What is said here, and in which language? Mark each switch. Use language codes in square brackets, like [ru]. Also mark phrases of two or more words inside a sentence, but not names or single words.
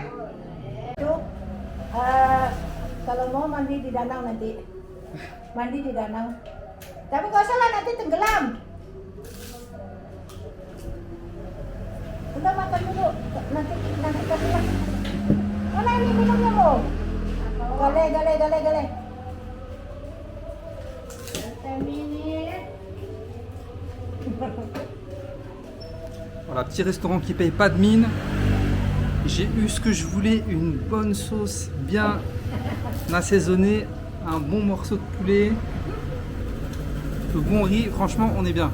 [id] Itu, kalau mau mandi di danau nanti. Mandi di danau. Tapi nggak usah lah, nanti tenggelam. Udah makan dulu. Nanti kasih lah. Mana ini minumnya mau? Gale. [fr] Voilà, petit restaurant qui paye pas de mine. J'ai eu ce que je voulais, une bonne sauce bien assaisonnée, un bon morceau de poulet, le bon riz. Franchement, on est bien.